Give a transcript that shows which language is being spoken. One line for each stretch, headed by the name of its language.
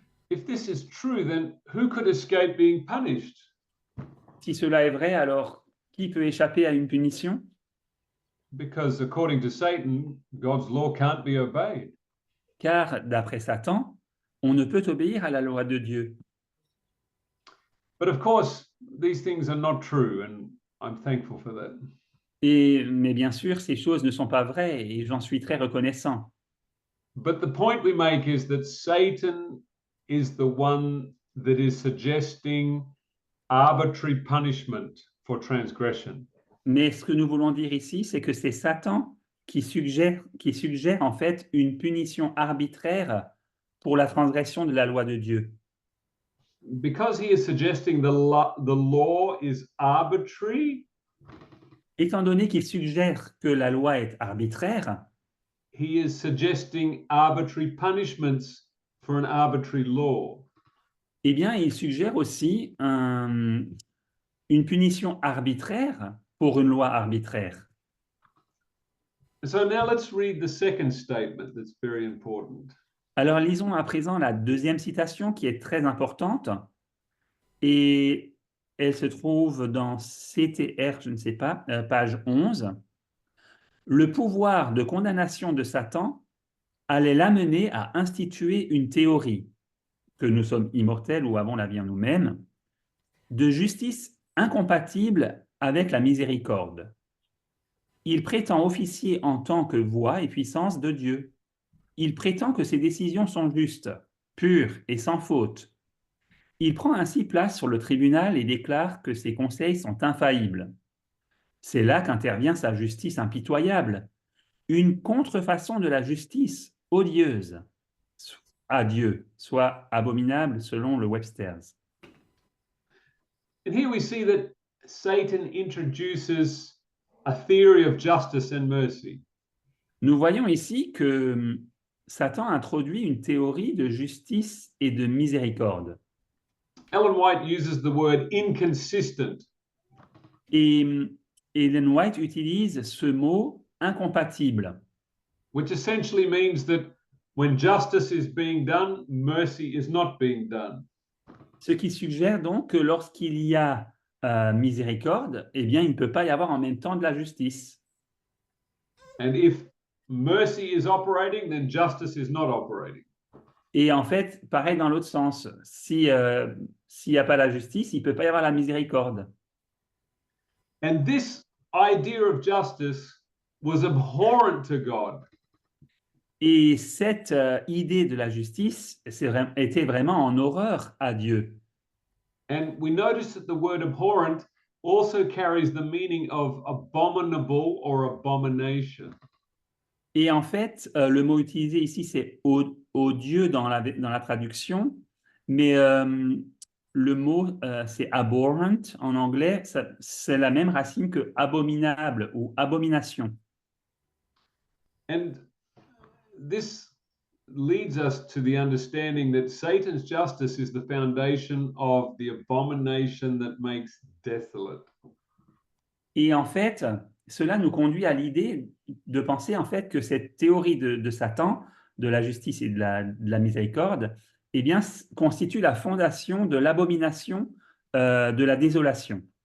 English: If this is true, then who could escape being punished?
French: Si cela est vrai, alors qui peut échapper à une punition?
English: Because according to Satan, God's law can't be obeyed.
French: Car d'après Satan, on ne peut obéir à la loi de Dieu.
English: But of course, these things are not true, and I'm thankful for that.
French: Mais bien sûr, ces choses ne sont pas vraies et j'en suis très reconnaissant.
English: But the point we make is that Satan is the one that is suggesting arbitrary punishment for transgression.
French: Mais ce que nous voulons dire ici, c'est que c'est Satan qui suggère en fait une punition arbitraire pour la transgression de la loi de Dieu.
English: Because he is suggesting the law is arbitrary,
French: Étant donné qu'il suggère que la loi est arbitraire,
English: he is suggesting arbitrary punishments for an arbitrary law.
French: eh bien, il suggère aussi une punition arbitraire pour une loi arbitraire.
English: So now let's read the second statement that's very important.
French: Alors, lisons à présent la deuxième citation qui est très importante et elle se trouve dans CTR, je ne sais pas, page 11. Le pouvoir de condamnation de Satan allait l'amener à instituer une théorie, que nous sommes immortels ou avons la vie en nous-mêmes, de justice incompatible avec la miséricorde. Il prétend officier en tant que voix et puissance de Dieu. Il prétend que ses décisions sont justes, pures et sans faute. Il prend ainsi place sur le tribunal et déclare que ses conseils sont infaillibles. C'est là qu'intervient sa justice impitoyable, une contrefaçon de la justice odieuse à Dieu, soit abominable selon le Webster's.
English: And here we see that Satan introduces a theory of justice and mercy.
French: Nous voyons ici que Satan introduit une théorie de justice et de miséricorde.
English: Ellen White uses the word inconsistent.
French: Et Ellen White utilise ce mot incompatible,
English: which essentially means that when justice is being done, mercy is not being done.
French: ce qui suggère donc que lorsqu'il y a miséricorde, eh bien, il ne peut pas y avoir en même temps de la justice.
English: And if mercy is operating, then justice is not operating.
French: Et en fait, pareil dans l'autre sens. S'il n'y a pas la justice, il ne peut pas y avoir la miséricorde.
English: And this idea of justice was abhorrent to God.
French: Et cette idée de la justice était vraiment en horreur à Dieu.
English: And we notice that the word abhorrent also carries the meaning of abominable or abomination.
French: Et en fait, le mot utilisé ici, c'est odieux dans la traduction, mais le mot, c'est abhorrent en anglais, c'est la même racine que abominable ou abomination.
English: And this leads us to the understanding that Satan's justice is the foundation of the abomination that makes desolate.
French: Et en fait, cela nous conduit à l'idée de penser en fait que cette théorie de Satan, de la justice et de la miséricorde, eh bien, constitue la fondation de l'abomination de la désolation.